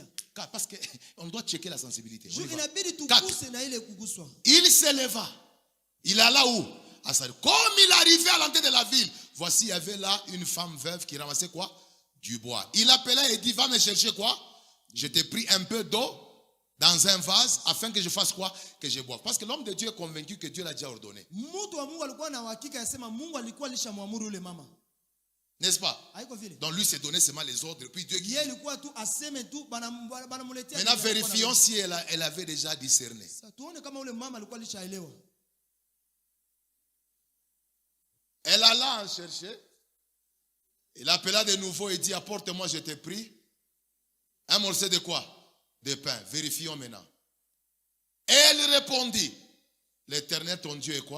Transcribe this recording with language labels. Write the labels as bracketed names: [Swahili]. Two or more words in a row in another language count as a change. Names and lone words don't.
[French] Parce qu'on doit checker la sensibilité. On y [Swahili] Juu [French] va. [Swahili] inabidi 4. tuguse na ile kuguswa. [French] Il se leva. Il alla où? À Sarepta. Comme il arrivait à l'entrée de la ville, voici, il y avait là une femme veuve qui ramassait quoi? Du bois. Il appela et dit, va me chercher quoi? Je t'ai pris un peu d'eau dans un vase afin que je fasse quoi? Que je boive. Parce que l'homme de Dieu est convaincu que Dieu l'a déjà ordonné. [Swahili] Mtu wa Mungu alikuwa na uhakika yasema Mungu alikuwa alishamwamuru yule mama. [French] N'est-ce pas? [Swahili] Haiko vile. [French] Donc lui s'est donné seulement les ordres. Puis Dieu qui... [Swahili] Yeye alikuwa tu aseme tu banamuletea. [French] Maintenant vérifions si elle avait déjà discerné. [Swahili] Sasa tuone kama ule mama alikuwa alishaelewa. [French] Elle alla en chercher. Il appela de nouveau et dit, apporte-moi, je t'ai pris un morceau de quoi? De pain. Vérifions maintenant. Elle répondit, L'Éternel, ton Dieu est quoi?